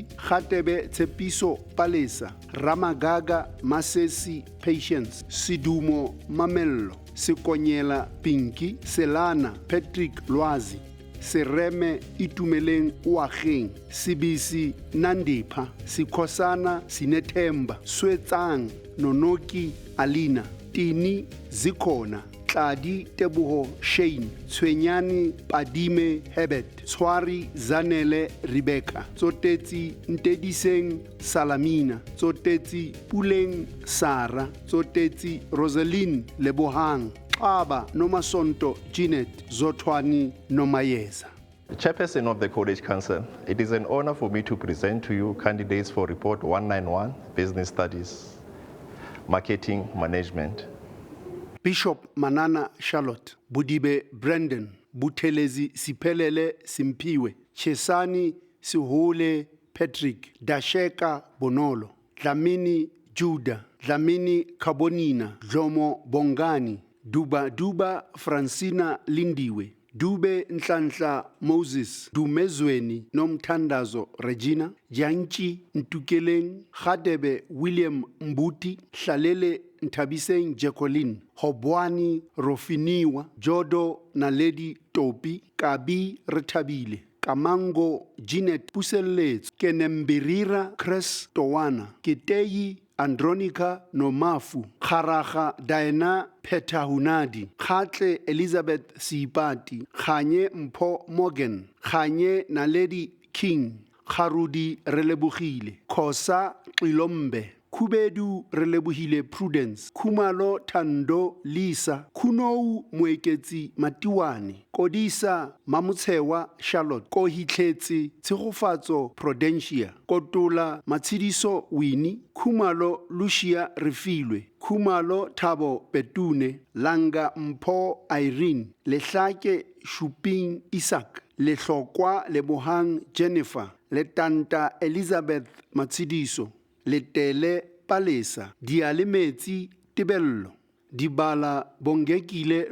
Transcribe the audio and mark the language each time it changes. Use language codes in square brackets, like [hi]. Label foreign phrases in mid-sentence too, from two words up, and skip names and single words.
[en] Khatebe Tsepiso Palesa, Ramagaga Masesi Patience, Sidumo Mamello, Sikonyela Pinky, Selana Patrick Lwazi, Sereme Itumeleng Wageng, Sibisi Nandipha, Sikhosana Sinethemba, Swetsang Nonoki Alina, Tini Zikhona, Tladi Teboho Shane, Tshwenyani Padime Herbert, Tshwari Zanele Rebecca, Tsotetsi Ntediseng Salamina, Tsotetsi Puleng Sara, Tsotetsi Rosaline Lebohang, Aba Nomasonto Jeanette, Zotwani Nomayeza. Chairperson of the College Council, it is an honor for me to present to you candidates for Report 191, Business Studies, Marketing Management. Bishop Manana Charlotte, Budibe Brandon, Buthelezi Siphelele Simpiwe, Chesani Sihole Patrick, Dasheka Bonolo, Dlamini Judah, Dlamini Kabonina, Jomo Bongani, Duba Francina Lindiwe, Dube Nhlanhla Moses, Dumezweni Nomthandazo Regina, Janchi Ntukeleng, Khadebe William Mbuti, Hlalele Ntabiseng Jacqueline, Hobwani Rofiniwa, Jodo Naledi Topi, Kabi Retabile, Kamango Jeanette Puselletso, Kenembirira Chris Towana, Keteyi Andronica Nomafu, Kharaga Diana Petahunadi, Khatle Elizabeth Sipati, Khanye Mpho Morgan, Khanye Naledi King, Kharudi Relebogile, Khosa Xilombe, Kubedu Relebogile Prudence, Kumalo Thando Lisa, Kunou Moeketsi Matiwane, Kodisa Mamutsewa Charlotte, Kohitletsi Tshegofatso Prudentia, Kotola Matsidiso Winnie, Kumalo Lucia Refilwe, Kumalo Thabo Petune, Langa Mpho Irene, Lehlake Shuping Isaac, Lehlokwa Lebohang Jennifer, Letanta Elizabeth Matsidiso, Letele Palesa, Dialemetsi Tibello, Dibala Bongekile